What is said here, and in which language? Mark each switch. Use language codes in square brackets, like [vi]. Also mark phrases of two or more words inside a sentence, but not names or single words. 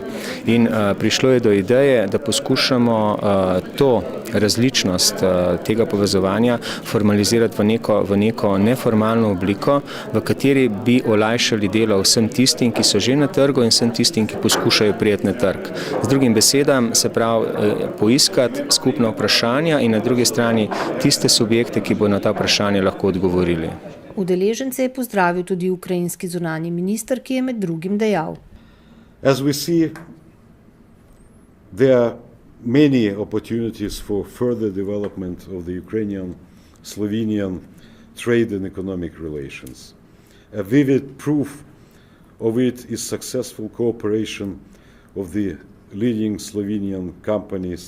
[sl] In prišlo je do ideje, da poskušamo to različnost tega povezovanja formalizirati v neko neformalno obliko, v kateri bi olajšali delo vsem tistim, ki so že na trgu in vsem tistim, ki poskušajo priti na trg. Z drugim besedam se pravi poiskati skupna vprašanja in na drugi strani tiste subjekte, ki bo na ta vprašanja lahko odgovorili. Udeležence je pozdravil tudi ukrajinski zunanji minister, ki je med drugim dejal. [en] As we see, there are many opportunities for further development of the Ukrainian-Slovenian trade and economic relations. A vivid proof of it is successful cooperation of the leading Slovenian companies.